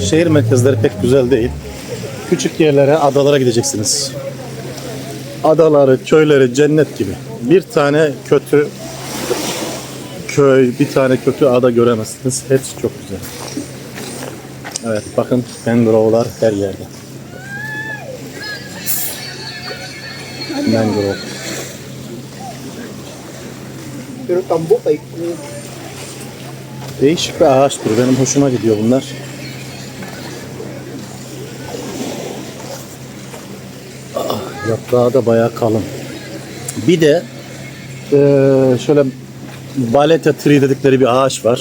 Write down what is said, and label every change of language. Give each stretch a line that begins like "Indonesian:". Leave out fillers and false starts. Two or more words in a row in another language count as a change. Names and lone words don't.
Turkish: Şehir merkezleri pek güzel değil. Küçük yerlere, adalara gideceksiniz. Adaları, köyleri cennet gibi. Bir tane kötü köy, bir tane kötü ada göremezsiniz. Hepsi çok güzel. Evet, bakın mangrove'lar her yerde. Mangrove. Pero tambok ay Değişik bir ağaçtır. Benim hoşuma gidiyor bunlar. Yaprağı da bayağı kalın. Bir de şöyle baleta tree dedikleri bir ağaç var.